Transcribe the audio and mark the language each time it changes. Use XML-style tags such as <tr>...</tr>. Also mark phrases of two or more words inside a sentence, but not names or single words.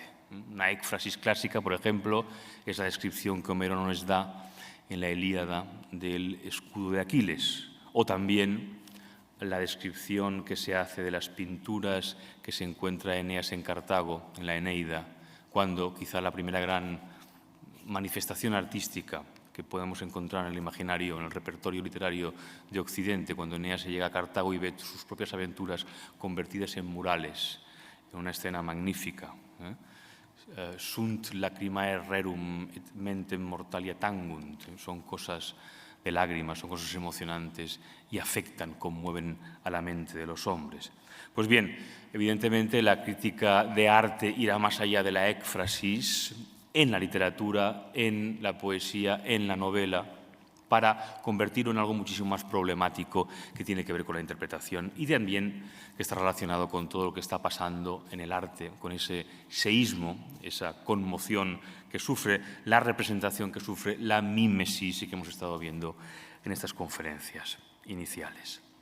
<es>Una ékfrasis clásica, por ejemplo, es la descripción que Homero nos da en la Ilíada del escudo de Aquiles, o también la descripción que se hace de las pinturas que se encuentra Eneas en Cartago, en la Eneida, cuando quizá la primera gran manifestación artística que podemos encontrar en el imaginario, en el repertorio literario de Occidente, cuando Eneas llega a Cartago y ve sus propias aventuras convertidas en murales, en una escena magnífica.</es> <la>Sunt lacrimae rerum et mentem mortalia tangunt.</la> <es>Son cosas de lágrimas, son cosas emocionantes y afectan, conmueven a la mente de los hombres. Pues bien, evidentemente la crítica de arte irá más allá de la ékfrasis en la literatura, en la poesía, en la novela, para convertirlo en algo muchísimo más problemático que tiene que ver con la interpretación y también que está relacionado con todo lo que está pasando en el arte, con ese seísmo, esa conmoción que sufre, la representación que sufre, la mímesis que hemos estado viendo en estas conferencias iniciales.</es>